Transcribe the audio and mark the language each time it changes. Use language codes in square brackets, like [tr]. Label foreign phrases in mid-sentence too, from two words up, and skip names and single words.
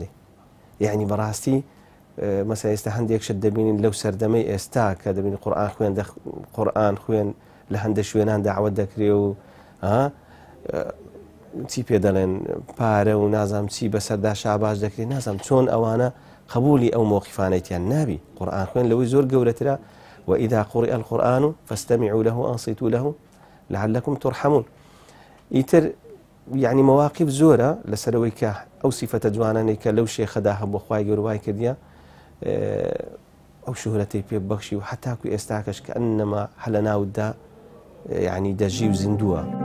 [ckb] یعنی بەڕاستی مەسەڵەن ئێستا هەندێک شت دەبینین لەو سەردەمەی ئێستا کە دەبینی قورئان خوێن لە هەندێک شوێنان داوەت دەکرێ و چی پێ دەڵێن پارە و نازام چی بەسەردا شاباش دەکرێت نازام چۆن ئەوانە قبولی ئەو مۆقیفانەیتیان نابی. قورئان خوێن لەوەی زۆر گەورەترە [ar] وإذا قرئ القرآن فاستمعوا له وأنصتوا له لعلكم ترحمون. [ckb] ئیتر یعنی مواقف زۆرە لەسەرەوەی کە ئەو سیفەتە جوانانەی کە لەو شێخەدا هەبوو خوای گەورە وای کردیە ئەو شوهرەتەی پێ بەخشی و حتاکو ئێستاکەش کە ئەنەما هەلە ناوتدا یعنی دەژی و زیندووە.